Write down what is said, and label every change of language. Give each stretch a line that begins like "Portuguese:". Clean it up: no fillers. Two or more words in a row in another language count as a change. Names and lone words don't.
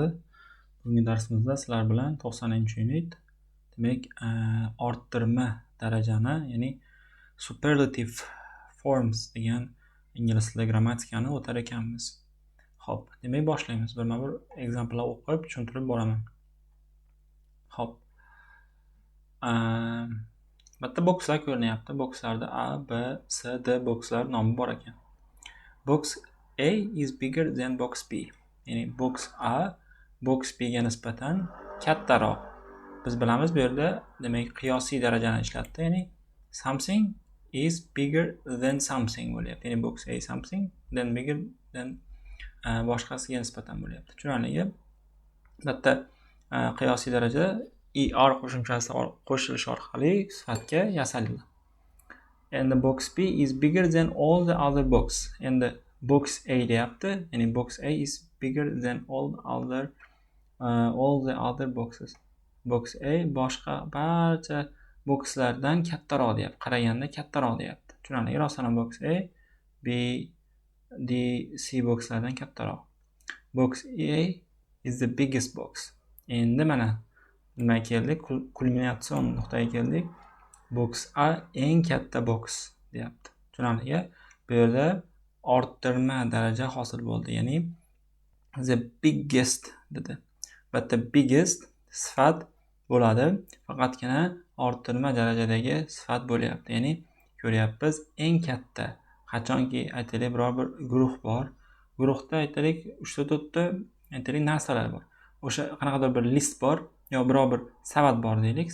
Uzbek: Bugungi darsimizda sizlar bilan 90-unit, demak, orttirma darajani, ya'ni
English: superlative forms
Uzbek: degan ingliz tilida grammatikani o'tar ekanmiz. Xo'p, demak boshlaymiz. Birma-bir examplelar o'qib tushuntirib boraman. Xo'p. Bitta bokslar ko'rinyapti. Bokslarda A, B, C, D bokslar nomi bor ekan.
English: Box A is bigger than box B.
Uzbek: Ya'ni box A box B ga nisbatan kattaroq. Biz bilamiz bu yerda demak qiyosiy darajani ishlatdi.
English: Ya'ni something is bigger than something bo'lyapti.
Uzbek: Ya'ni box A
English: something then bigger than
Uzbek: boshqasiga nisbatan bo'lyapti. Tushunarligi? Bitta qiyosiy daraja er qo'shimchasi qo'shilishi orqali sifatga yasaladi.
English: And the box B is bigger than all the other box. And the box A deyapti. Ya'ni box A is bigger than all the other boxes.
Uzbek: Box A boshqa barcha boxlardan kattaroq deyapti. Qaraganda kattaroq deyapti. Tushunarli? Rostdan box A, B, D, C boxlardan kattaroq.
English: Box A is the biggest box.
Uzbek: Endi mana nima keldik? Kulminatsion nuqtaga keldik. Box A eng katta box deyapti. Tushunarli? Bu yerda orttirma daraja hosil bo'ldi. Ya'ni
English: the biggest
Uzbek: dedi.
English: But the biggest
Uzbek: sifat bo'ladi. Faqatgina orttirma darajadagi sifat bo'lyapti. Ya'ni ko'ryapmiz eng katta. Qachonki aytaylik biror bir guruh bor. Guruhda aytaylik 3-4 ta aytaylik narsalar bor. O'sha qanaqadir bir list bor yo biror bir savat bor deylik.